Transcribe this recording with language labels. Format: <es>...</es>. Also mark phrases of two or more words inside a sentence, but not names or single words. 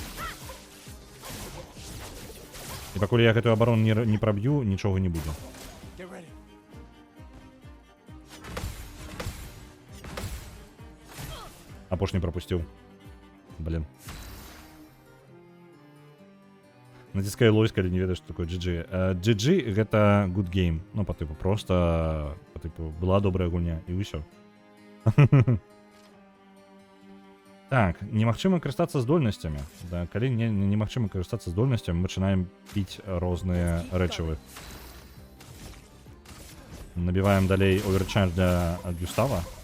<be>І пакуль я гэтую абарону не праб'ю, нічога не буду. Апошні прапусціў. Блин. Націскай лось, калі не ведаеш, што такое GG. GG гэта</be> <en>good game.</en> <be>Ну, па тыпу, просто па тыпу, была добрая гульня, і ўсё. Так, немагчыма карыстацца здольнасцямі. Да, калі немагчыма карыстацца здольнасцямі, мы пачынаем піць розныя рэчывы. Набіваем далей оверчардж для Гюстава.</be>